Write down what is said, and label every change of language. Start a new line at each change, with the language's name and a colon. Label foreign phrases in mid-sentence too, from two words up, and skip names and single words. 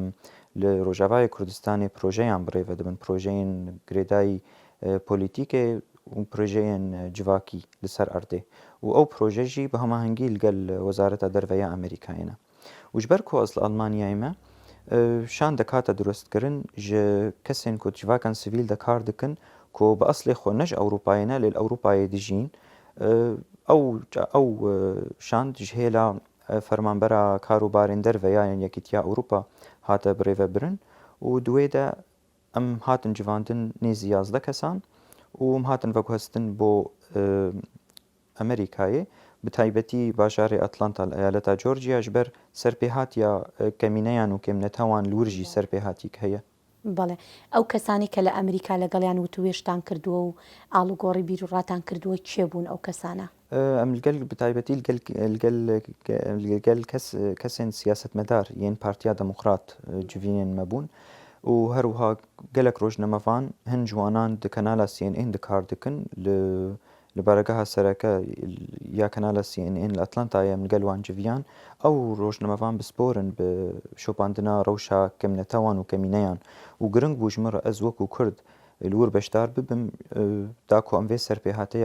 Kurdish: li Rojavayê Kurdistanê projeyan birêve dibin projeyên girêdayî polîtîkê û projeyên civakî li ser erdê û ew proje jî bi hemahengî li gel Wezareta Derveya Amerîkayê ne û ji ber ku ez li Almanyayê me şan dekate durustkirin ji kesên ku civakan sivîl de kar dikin ku bi eslê xwe ne ji Ewropayê ne lê li Ewropayê dijîn ew şan ji hêla فەرمانبەرە کاروبارên derve یان یەکیتیا ئەوروپا هاتە birêve birin û duê de em hatin civandin nêzî 11 kesan û em hatin veguhestin bo Amerîkayê bi taybetî bajarê Atlanta li eyaleta Georgia ji ber serpêhatiya kemîneyan û kêmnetewan li wir jî serpêhatîk heye.
Central Kurdish: بەڵێ ئەو کەسانی کە لە ئەمریکا لەگەڵیان وتوێشتان کردووە و ئاڵوگۆڕی بیرروڕاتان کردووە کێ بوون ئەو کەسانە؟
Kurdish: ئەم لەگەل بتایبەتی لەگەل کەسێن سیاستمەدار یەن پارتیا دەموقرات جوینێن مەبوون و هەروها gelek rojnamevan hin ciwanan di kanala CNN dikar dikin li baregeha sereke ya kanala CNN li Atlantayê min gel wan civiyan ew rojnamevan bisporin bi şopandina rewşa kemnetewan û kemîneyan û giring bû ji min re ez wekû Kurd li wir beşdar bibim da ku em vê serpêhateya